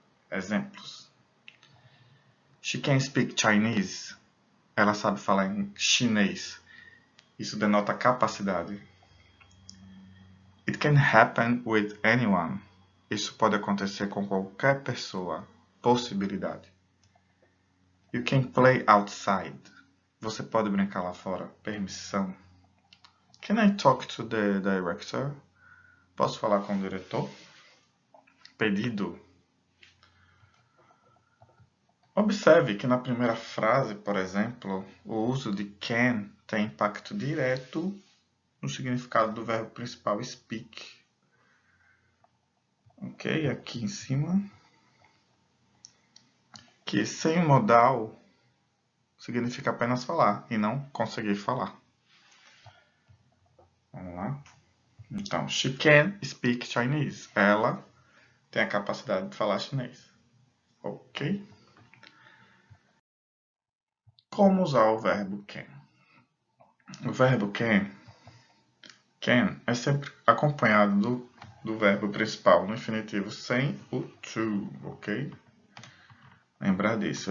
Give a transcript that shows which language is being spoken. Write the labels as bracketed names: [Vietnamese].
[Portuguese] Exemplos: [English] She can speak Chinese. [Portuguese] Ela sabe falar em chinês. Isso denota capacidade. [English] It can happen with anyone. [Portuguese] Isso pode acontecer com qualquer pessoa. Possibilidade. [English] You can play outside. [Portuguese] Você pode brincar lá fora. Permissão. [English] Can I talk to the director? [Portuguese] Posso falar com o diretor? Pedido. Observe que na primeira frase, por exemplo, o uso de can tem impacto direto no significado do verbo principal speak. Ok? Aqui em cima. Que sem o modal significa apenas falar e não conseguir falar. Vamos lá? Então, [English] she can speak Chinese. [Portuguese] Ela tem a capacidade de falar chinês. Ok? Como usar o verbo can? O verbo can é sempre acompanhado do verbo principal no infinitivo sem o to, ok? Lembrar disso.